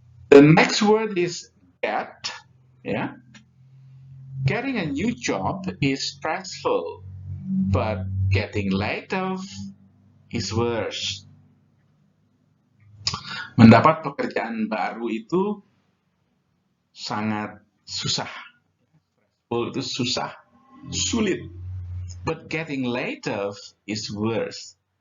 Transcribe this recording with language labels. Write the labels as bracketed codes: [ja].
[en] The next word is get. Ya. Getting a new job is stressful, but getting laid off is worse. [id] Mendapat pekerjaan baru itu sangat susah. Itu susah, sulit. [en] But getting laid off is worse.